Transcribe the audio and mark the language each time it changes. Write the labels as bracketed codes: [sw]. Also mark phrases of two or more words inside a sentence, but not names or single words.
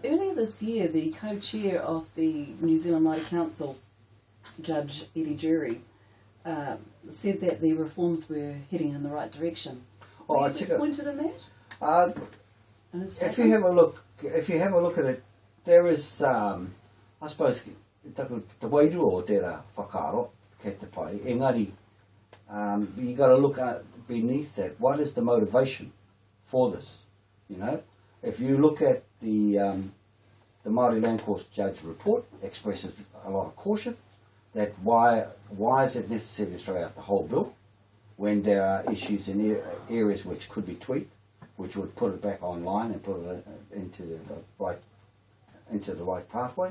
[en] Earlier this year, the co-chair of the New Zealand Māori Council, Judge Eddie Jury, said that the reforms were heading in the right direction. Were you disappointed in that? If you have a look at it, there is, I suppose, [mi] te wairu o tērā whakaaro, kei te pai. Engari, [en] you got to look at beneath that. What is the motivation for this? You know, if you look at the Māori Land Court Judge report, expresses a lot of caution that why is it necessary to throw out the whole bill when there are issues in areas which could be tweaked, which would put it back online and put it into the right pathway.